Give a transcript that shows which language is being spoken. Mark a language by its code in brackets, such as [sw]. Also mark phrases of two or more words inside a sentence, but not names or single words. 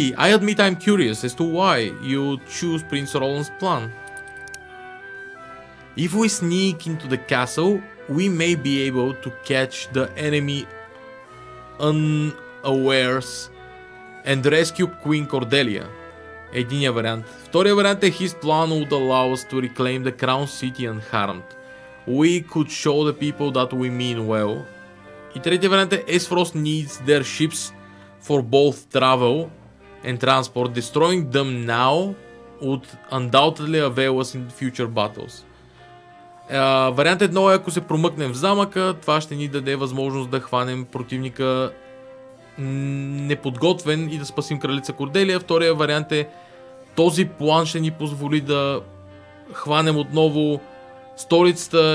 [en] I admit I'm curious as to why you choose Prince Roland's plan. If we sneak into the castle, we may be able to catch the enemy unawares and rescue Queen Cordelia. [bg] Единия вариант. Втория вариант е [en] his plan would allow us to reclaim the crown city unharmed. We could show the people that we mean well. [bg] И третия вариант е [en] Esfrost needs their ships for both travel and transport. Destroying them now would undoubtedly avail us in future battles. [bg] Вариант 1 е ако се промъкнем в замъка, това ще ни даде възможност да хванем противника неподготвен и да спасим кралица Корделия. Втория вариант е този план ще ни позволи да хванем отново столицата.